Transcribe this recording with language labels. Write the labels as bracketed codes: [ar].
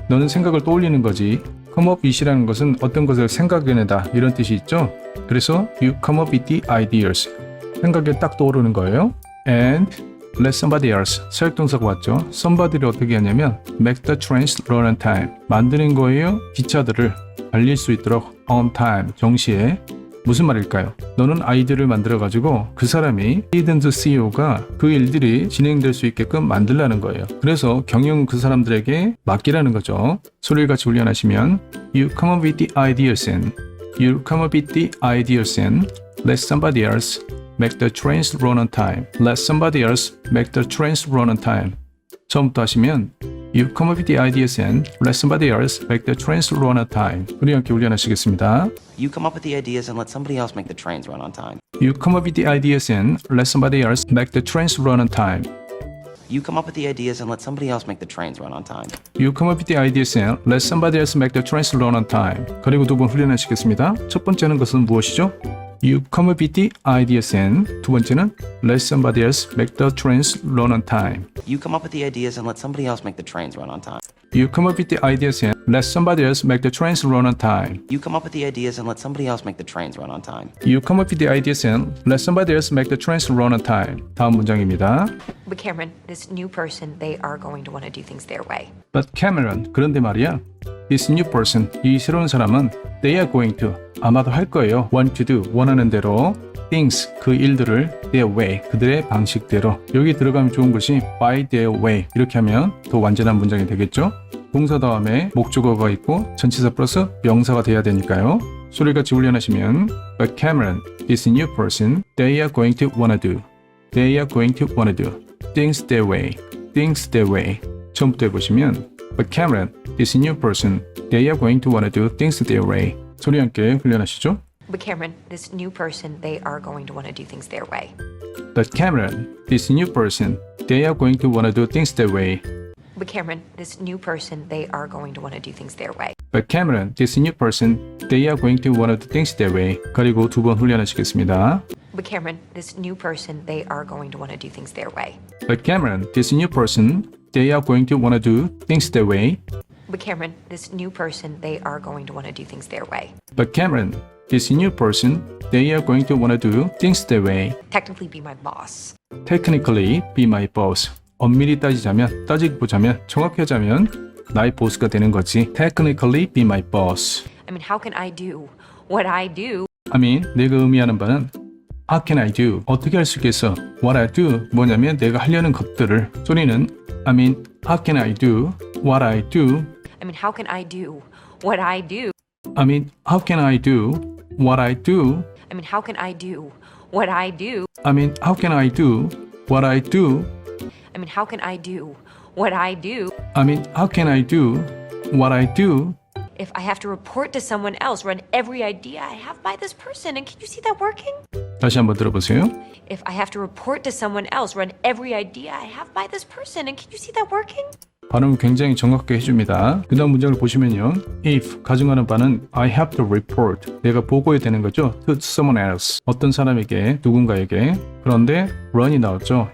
[ko] 너는 생각을 떠올리는 거지. come up with이라는 것은 어떤 것을 생각해내다 이런 뜻이 있죠. 그래서 [en] you come up with the ideas. [ko] 생각에 딱 떠오르는 거예요. [en] And let somebody else. [ko] 사역동사가 왔죠. somebody를 어떻게 하냐면 [en] make the trains run on time. [ko] 만드는 거예요. 기차들을 달릴 수 있도록 on time. 정시에. 무슨 말일까요? 너는 아이디어를 만들어가지고 그 사람이 seasoned CEO가 그 일들이 진행될 수 있게끔 만들라는 거예요. 그래서 경영 그 사람들에게 맡기라는 거죠. 소리를 같이 훈련하시면 [en] You come up with the ideas and You come up with the ideas and Let somebody else make the trains run on time. Let somebody else make the trains run on time. [ko] 처음부터 하시면 [en] You come up with the ideas and let somebody else make the trains run on time. [ko] 우리 함께 훈련하시겠습니다. [en] You come up with the ideas and let somebody else make the trains run on time. You come up with the ideas and let somebody else make the trains run on time. You come up with the ideas and let somebody else make the trains run on time. You come up with the ideas and let somebody else make the trains run on time. [ko] 그리고 두 번 훈련하시겠습니다. 첫 번째는 것은 무엇이죠? [en] You come up with the ideas and [ko] 두 번째는 [en] let somebody else make the trains run on time. You come up with the ideas and let somebody else make the trains run on time. You come up with the ideas and let somebody else make the trains run on time. You come up with the ideas and let somebody else make the trains run on time. You come up with the ideas and let somebody else make the trains run on time. [ko] 다음 문장입니다. [en] But Cameron, this new person, they are going to want to do things their way. But Cameron, [ko] 그런데 말이야. [en] This new person, [ko] 이 새로운 사람은 [en] they are going to, [ko] 아마도 할 거예요. [en] Want to do, [ko] 원하는 대로 [en] things, [ko] 그 일들을 [en] their way, [ko] 그들의 방식대로. 여기 들어가면 좋은 것이 [en] by their way, [ko] 이렇게 하면 더 완전한 문장이 되겠죠. 동사 다음에 목적어가 있고 전치사 플러스 명사가 돼야 되니까요. 소리같이 훈련하시면 [en] But Cameron, this new person, they are going to wanna do. They are going to wanna do things their way. Things their way. [ko] 처음부터 해보시면 [en] But Cameron, this new person, they are going to wanna do things their way. [ko] 소리 함께 훈련하시죠. [en] But Cameron, this new person, they are going to want to do things their way. But Cameron, this new person, they are going to wanna do things their way. But Cameron, this new person, they are going to want to do things their way. But Cameron, this new person, they are going to wanna do things their way. [ko] 그리고 두 번 훈련하시겠습니다. [en] But Cameron, this new person, they are going to want to do things their way. But Cameron, this new person, they are going to wanna do things their way. But Cameron, this new person, they are going to want to do things their way. But Cameron, this new person, they are going to wanna do things their way. Technically be my boss. Technically, be my boss. [ko] 엄밀히 따지고 보자면, 정확히 하자면 나의 보스가 되는 거지. [en] Technically, be my boss. I mean, how can I do what I do? I mean, [ko] 내가 의미하는 바는 [en] How can I do? [ko] 어떻게 할 수 있겠어? [en] What I do [ko] 뭐냐면 내가 하려는 것들을. [en] 소리는 I mean, how can I do what I do? I mean, how can I do what I do? I mean, how can I do what I do? I mean, how can I do what I do? I mean, how can I do what I do? I mean, how can I do what I do? I mean, how can I do what I do? If I have to report to someone else, run every idea I have by this person, and can you see that working? [ko] 다시 한번 들어보세요. [en] If I have to report to someone else, run every idea I have by this person, and can you see that working? [ko] 발음을 굉장히 정확하게 해줍니다. 그 다음 문장을 보시면요. [en] If [ko] 가정하는 바는 [en] I have to report. [ko] 내가 보고해야 되는 거죠. [en] To someone else. [ko] 어떤 사람에게, 누군가에게. 그런데 run이 나왔죠.